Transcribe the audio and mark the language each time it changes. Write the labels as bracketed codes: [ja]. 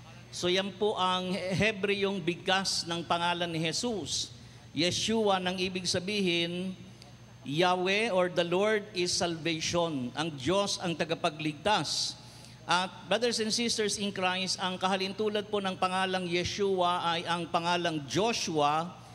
[tl] So yan po ang Hebreyong bigkas ng pangalan ni Jesus. [en] Yeshua [tl] nang ibig sabihin, [en] Yahweh or the Lord is salvation. [tl] Ang Diyos ang tagapagligtas. At [en] brothers and sisters in Christ, [tl] ang kahalintulad po ng pangalang Yeshua ay ang pangalang Joshua.